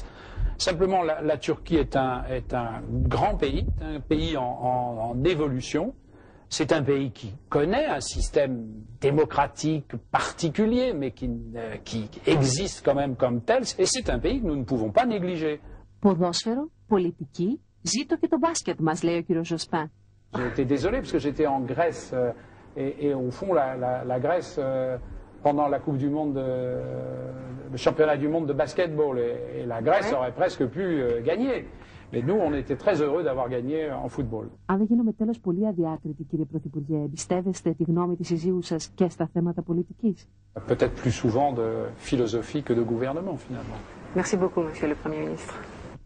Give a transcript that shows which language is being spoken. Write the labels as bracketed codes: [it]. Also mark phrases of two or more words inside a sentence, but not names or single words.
[fr] Simplement, la Turquie est un grand pays, un pays en évolution. C'est un pays qui connaît un système démocratique particulier, mais qui existe quand même comme tel. Et c'est un pays que nous ne pouvons pas négliger. [el] Ποδόσφαιρο, πολιτική, ζήτω και το μπάσκετ μας, λέει ο κύριος Ζοσπέν. [fr] J'ai été désolé parce que j'étais en Grèce et au fond la Grèce pendant la Coupe du Monde, le championnat du monde de basketball et la Grèce aurait presque pu gagner. Mais nous, on était très heureux d'avoir gagné en football. [el] Αν δεν γίνομαι τέλος πολύ αδιάκριτη, κύριε Πρωθυπουργέ, εμπιστεύεστε τη γνώμη της συζύγου σας και στα θέματα πολιτικής? [fr] Peut-être plus souvent de philosophie que de gouvernement finalement. Merci beaucoup, Monsieur le Premier ministre.